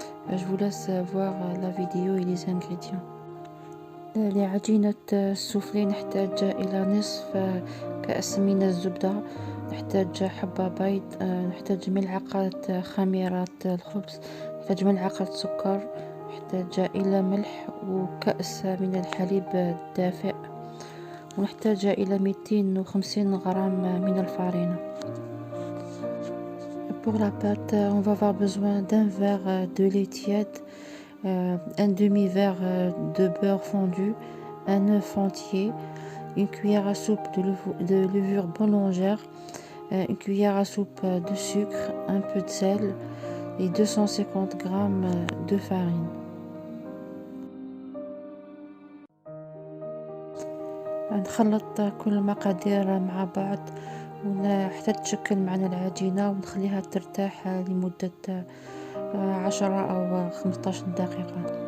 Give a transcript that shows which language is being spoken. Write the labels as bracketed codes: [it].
[fr] Je vous laisse voir la vidéo et les ingrédients. [ar] لعجينة السوفلي نحتاج إلى نصف كأس من الزبدة، نحتاج حبة بيض، نحتاج ملعقة خميرة الخبز، نحتاج ملعقة سكر، نحتاج إلى ملح وكأس من الحليب الدافئ، ونحتاج إلى 250 غرام من الفارينة. [fr] Pour la pâte, on va avoir besoin d'un verre de lait tiède, un demi-verre de beurre fondu, un œuf entier, une cuillère à soupe de levure boulangère, une cuillère à soupe de sucre, un peu de sel et 250 grammes de farine. [ar] نخلط كل المقادير مع بعض حتى تشكل معنا العجينة، ونخليها ترتاح لمدة 10 أو 15 دقيقة.